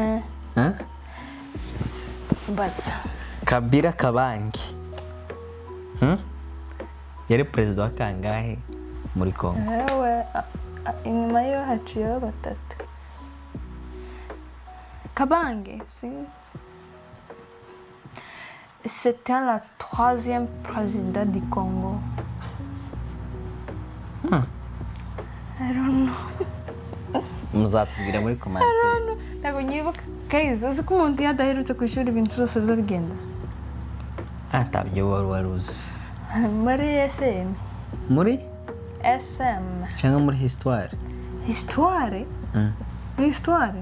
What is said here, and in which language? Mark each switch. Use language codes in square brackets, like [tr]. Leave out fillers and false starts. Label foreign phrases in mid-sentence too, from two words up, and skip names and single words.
[rw] Baza. Kabila Kabange. Yari perezida wa kangahe muri Kongo? Ewe inyuma yo haciyeho batatu. Kabange, [fr] c'était la 3e président du Congo. [en] I don't know. [rw] Muzatubwira muri commentaire. Ntago nyibuka. Guys, uzi ko umuntu yadaherutse ku ishuri ibintu byose biza bigenda? Ntabyo wari uzi. Muri SM. Muri? SM. Cyangwa muri histoire? Histoire? Histoire?